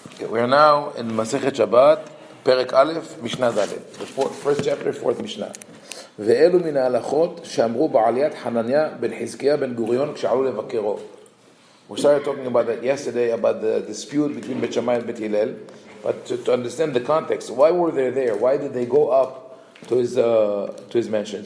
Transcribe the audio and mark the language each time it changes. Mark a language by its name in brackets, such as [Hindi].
[English] we are now in Masechet Shabbat, Perek Aleph, Mishna Dalet, the first chapter, fourth Mishnah. [Hebrew] ואלו מן ההלכות שאמרו בעליית חנניה בן חזקיה בן גוריון כשעלו לבקרו. [English] We started talking about that yesterday, about the dispute between Bet Shammai and Bet Hillel, but to understand the context, why were they there? Why did they go up to his mansion?